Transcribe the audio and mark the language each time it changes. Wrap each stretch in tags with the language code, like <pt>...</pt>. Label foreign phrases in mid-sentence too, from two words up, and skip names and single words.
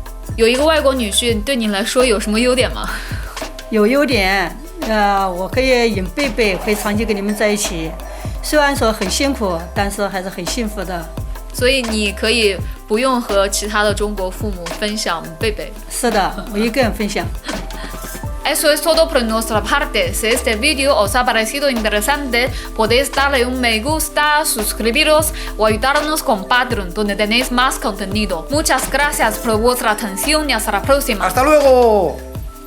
<zh>有一个外国女婿对你来说有什么优点吗？有优点，我可以引贝贝，会长期跟你们在一起。虽然说很辛苦，但是还是很幸福的。所以你可以不用和其他的中国父母分享贝贝。是的，我一个人分享。</zh> <es>Eso es todo por nuestra parte. Si este vídeo os ha parecido interesante, podéis darle un me gusta, suscribiros o ayudarnos con Patreon, donde tenéis más contenido. Muchas gracias por vuestra atención y hasta la próxima. ¡Hasta luego!</es>